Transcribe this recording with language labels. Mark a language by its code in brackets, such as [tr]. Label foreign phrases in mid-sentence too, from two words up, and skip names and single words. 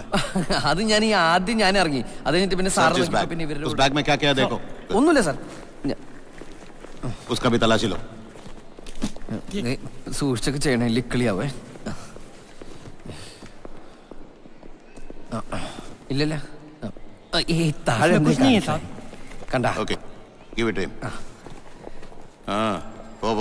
[ml] അത് ഞാൻ ആദ്യം ഞാൻ ഇറങ്ങി. അത് കഴിഞ്ഞിട്ട് പിന്നെ സാർ പിന്നെ [hi] उस बैग में क्या क्या देखो. [ml] ഒന്നുമില്ല സാർ. [hi] उसका भी तलाशी लो. [ml] സൂക്ഷിച്ചൊക്കെ ചെയ്യണേ, ലിക്കളിയാവേ. ഇല്ലല്ല, ഈ താഴെ കണ്ട. [en] Okay, give it him. പോ.